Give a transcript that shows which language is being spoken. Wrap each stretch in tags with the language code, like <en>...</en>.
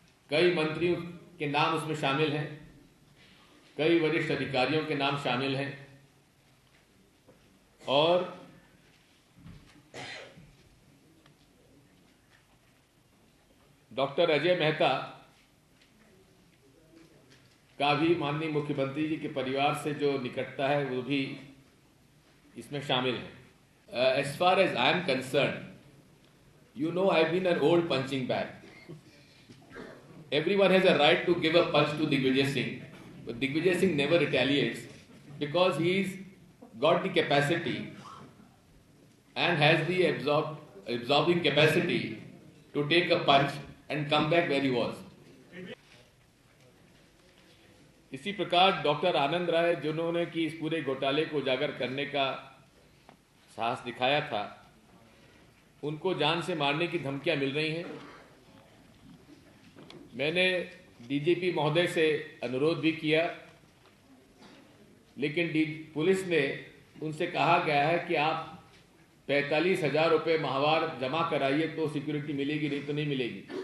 <hi>कई मंत्रियों के नाम उसमें शामिल हैं, कई वरिष्ठ अधिकारियों के नाम शामिल हैं, और डॉक्टर अजय मेहता का भी माननीय मुख्यमंत्री जी के परिवार से जो निकटता है वो भी इसमें शामिल है। As far as I am concern,</hi> <en>you know I've been an old punching bag. Everyone has a right to give a punch to Digvijay Singh, but Digvijay Singh never retaliates because he's got the capacity and has the absorbing capacity to take a punch and come back where he was.</en> <hi>इसी प्रकार doctor आनंद राय जिन्होंने कि इस पूरे घोटाले को उजागर करने का साहस दिखाया था, उनको जान से मारने की धमकियां मिल रही हैं। मैंने डीजीपी महोदय से अनुरोध भी किया, लेकिन पुलिस ने उनसे कहा गया है कि आप 45,000 रुपये माहवार जमा कराइए तो सिक्योरिटी मिलेगी, नहीं तो नहीं मिलेगी।</hi>